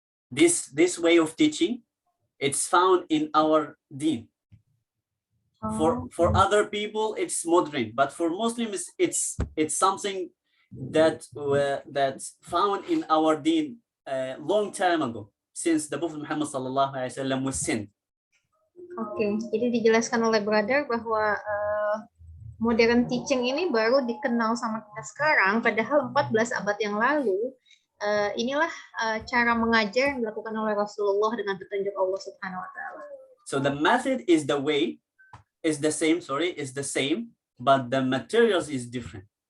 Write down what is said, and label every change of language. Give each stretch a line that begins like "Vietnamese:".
English: This way of teaching, it's found in our deen. For other people, it's modern, but for Muslims, it's something that's found in our deen a long time ago, since the Prophet Muhammad sallallahu alaihi wasallam was sent.
Indonesian: Oke, jadi dijelaskan oleh brother bahwa modern teaching ini baru dikenal sama kita sekarang, padahal 14 abad yang lalu inilah cara mengajar yang dilakukan oleh Rasulullah dengan petunjuk Allah Subhanahu wa taala.
English: So the method is the same, but the materials is different.